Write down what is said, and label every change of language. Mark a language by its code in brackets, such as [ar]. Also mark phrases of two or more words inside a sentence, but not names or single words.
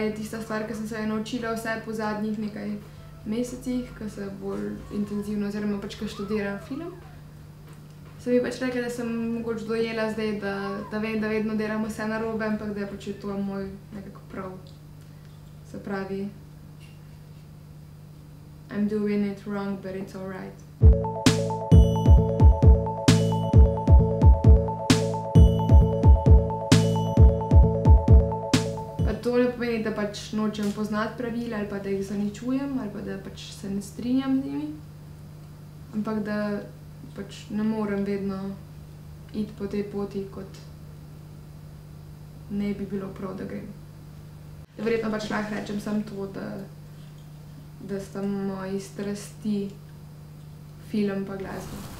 [sl] je tista stvar, ki sem se jo naučila vse po zadnjih nekaj mesecih, ko se bolj intenzivno oziroma pač, ko študiram film. Sem mi pač rekla, da sem mogoče dojela zdaj, da vem, da vedno delam vse narobe, ampak da je pač to moj nekako prav. Se pravi, [en] I'm doing it wrong, but it's alright. [sl] To ne pomeni, da pač nočem poznati pravil ali pa da jih zaničujem ali pa da pač se ne strinjam z njimi, ampak da pač ne morem vedno iti po tej poti, kot ne bi bilo prav, da grem. Verjetno pač lahko rečem samo to, da sta moji strasti film pa glasba.